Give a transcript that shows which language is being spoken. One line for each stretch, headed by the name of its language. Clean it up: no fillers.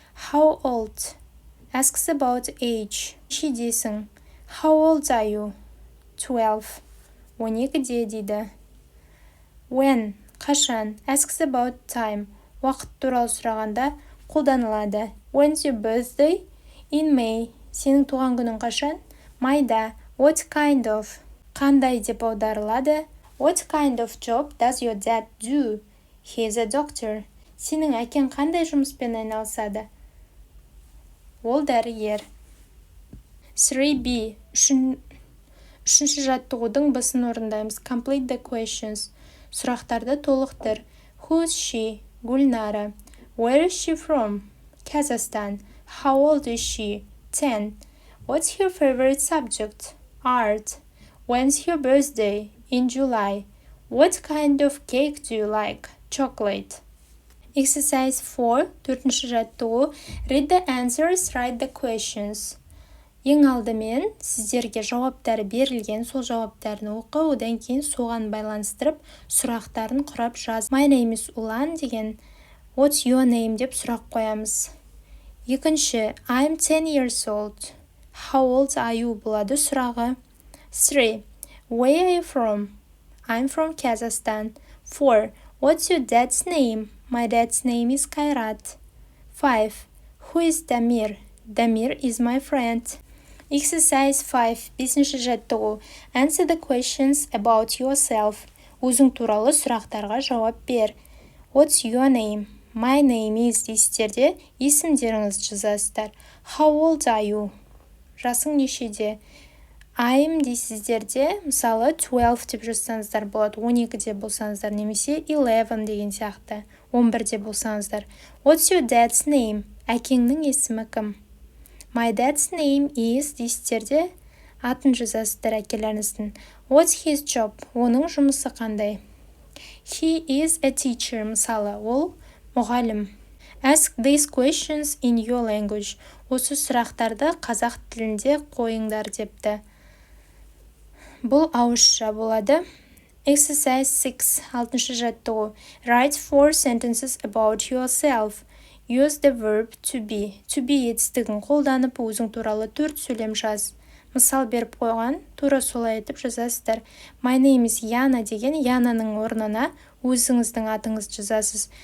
English: How old? Asks about age.
Kazakh: Нешедесің?
English: How old are you? 12.
Kazakh: 12-де дейді.
English: When?
Kazakh: Қашан?
English: Asks about time.
Kazakh: Уақыт туралы сұрағанда қолданылады.
English: When's your birthday? In May.
Kazakh: Сенің туған күнің қашан? Майда.
English: What kind of?
Kazakh: Қандай деп аударылады?
English: What kind of job does your dad do? He is a doctor.
Kazakh: Сенің әкең қандай жұмыспен айналысады? Ол дәрігер. 3b. Үшінші жаттығудың басын орындаймыз.
English: Complete the questions.
Kazakh: Сұрақтарды толықтыр.
English: Who's she? Гүлнара. Where is she from? Kazakhstan. How old is she? 10. What's your favorite subject? Art. When's your birthday? In July. What kind of cake do you like? Chocolate. Exercise 4.
Kazakh: Төртінші жаттығу.
English: Read the answers, write the questions.
Kazakh: Ең алдымен сіздерге жауаптары берілген, сол жауаптарын оқы, одан кейін соған байланыстырып, сұрақтарын құрап жаз.
English: My name is Ulan
Kazakh: деген
English: What's your name
Kazakh: деп сұрақ қоямыз. Екінші,
English: I'm 10 years old. How old are you
Kazakh: болады сұрағы.
English: 3. Where are you from? I'm from Kazakhstan. 4. What's your dad's name? My dad's name is Kairat. 5. Who is Damir? Damir is my friend. Exercise 5.
Kazakh: Бесінші жаттығу.
English: Answer the questions about yourself.
Kazakh: Өзің туралы сұрақтарға жауап бер.
English: What's your name? My name is
Kazakh: дейсіздерде есімдеріңіз жазасыздар.
English: How old are you?
Kazakh: Жасың нешеде?
English: I'm дейсіздерде, мысалы 12 деп жазсаңыздар болады, 12-де болсаңыздар, немесе 11 деген сияқты, 11-де болсаңыздар. What's your dad's name?
Kazakh: Әкеңнің есімі кім?
English: My dad's name is
Kazakh: дейсіздерде, атын жазасыздар әкелеріңіздің.
English: What's his job?
Kazakh: Оның жұмысы қандай?
English: He is a teacher.
Kazakh: Мысалы, ол мұғалім.
English: Ask these questions in your language.
Kazakh: Осы сұрақтарды қазақ тілінде қойыңдар депті. Бұл ауызша болады.
English: Exercise 6.
Kazakh: 6-шы жаттығу.
English: Write 4 sentences about yourself. Use the verb to be.
Kazakh: To be етістігін қолданып, өзің туралы 4 сөйлем жаз. Мысал беріп қойған, тура солай етіп жазасыздар.
English: My name is Yana
Kazakh: деген Янаның орнына өзіңіздің атыңызды жазасыз.